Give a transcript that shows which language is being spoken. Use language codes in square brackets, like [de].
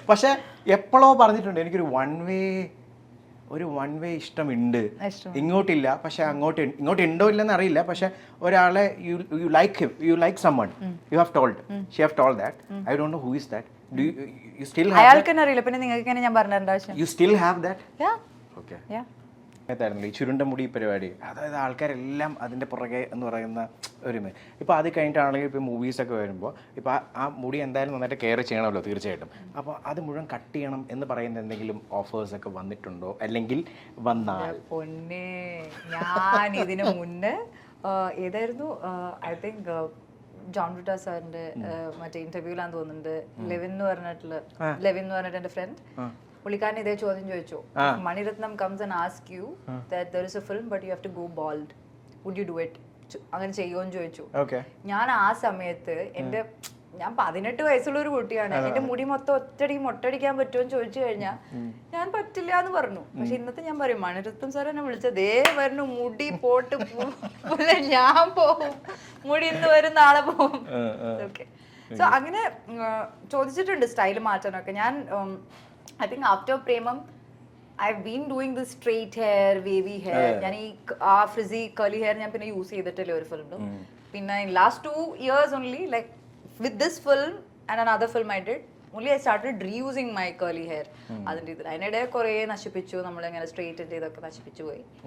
[ml] പക്ഷെ എപ്പോഴോ പറഞ്ഞിട്ടുണ്ട് എനിക്കൊരു വൺ വേ ഇഷ്ടമുണ്ട്, ഇങ്ങോട്ടില്ല. പക്ഷെ ഇങ്ങോട്ട് ഉണ്ടോ ഇല്ലെന്ന് അറിയില്ല. പക്ഷെ ഒരാളെ [en] You like someone, you have told, she have told that. I don't know who is that. Do you still have [ml] അയാൾക്ക് തന്നെ അറിയില്ല, പിന്നെ നിങ്ങൾക്ക് ഞാൻ പറഞ്ഞിട്ടുണ്ട് ആവശ്യം. [en] You still have that? Yeah. Okay. [ml] ഈ ചുരുണ്ട മുടി പരിപാടി, അതായത് ആൾക്കാരെല്ലാം അതിൻ്റെ പുറകെ എന്ന് പറയുന്ന ഒരു ഇപ്പോൾ അത് കഴിഞ്ഞിട്ടാണെങ്കിൽ ഇപ്പോൾ മൂവീസൊക്കെ വരുമ്പോൾ ഇപ്പോൾ ആ മുടി എന്തായാലും നന്നായിട്ട് കെയർ ചെയ്യണമല്ലോ തീർച്ചയായിട്ടും. അപ്പോൾ അത് മുഴുവൻ കട്ട് ചെയ്യണം എന്ന് പറയുന്ന എന്തെങ്കിലും ഓഫേഴ്സൊക്കെ വന്നിട്ടുണ്ടോ? അല്ലെങ്കിൽ വന്നാൽ? പൊന്നെ, ഞാൻ ഇതിന് മുന്നേ ഏതായിരുന്നു [en] I think [ml] ജോൺ ബ്രിട്ടാ സാറിന്റെ മറ്റേ ഇന്റർവ്യൂലാന്ന് തോന്നുന്നുണ്ട്, ലെവിൻ എന്ന് പറഞ്ഞിട്ട് എൻ്റെ ഫ്രണ്ട്, പുള്ളിക്കാരൻ ഇതേ ചോദ്യം ചോദിച്ചു. [en] Mani Ratnam comes and asks you that there is a film but you have to go bald, would you do it? [ml] അങ്ങനെ ചെയ്യുമോന്ന് ചോദിച്ചു. ഞാൻ ആ സമയത്ത് ഞാൻ 18 വയസ്സുള്ള ഒരു കുട്ടിയാണ്. എന്റെ മുടി മൊത്തം മൊട്ടടിക്കാൻ പറ്റുമോന്ന് ചോദിച്ചു കഴിഞ്ഞാൽ ഞാൻ പറ്റില്ല എന്ന് പറഞ്ഞു. പക്ഷെ ഇന്നത്തെ ഞാൻ പറയും, മണിരത്നം സാർ എന്നെ വിളിച്ചത് ദേ വരുന്നു മുടി പോട്ട് ഞാൻ പോവും, മുടി ഇന്ന് വരും നാളെ പോവും. ഓക്കെ, സോ അങ്ങനെ ചോദിച്ചിട്ടുണ്ട് സ്റ്റൈൽ മാറ്റാനൊക്കെ. ഞാൻ [en] I think after Premam, I've been doing this straight hair, wavy hair. [ml] ഞാൻ ഈ [en] frizzy curly hair [ml] ഞാൻ പിന്നെ യൂസ് ചെയ്തിട്ടില്ല ഒരു ഫിലിമിലും. പിന്നെ [en] in last 2 years only, like with this film and another film I did, only I started reusing my curly hair. [ml] അതിന്റെ ഇതിൽ അതിനിടെ കുറേ നശിപ്പിച്ചു, നമ്മളിങ്ങനെ സ്ട്രെയിറ്റ് ചെയ്തൊക്കെ നശിപ്പിച്ചു പോയി.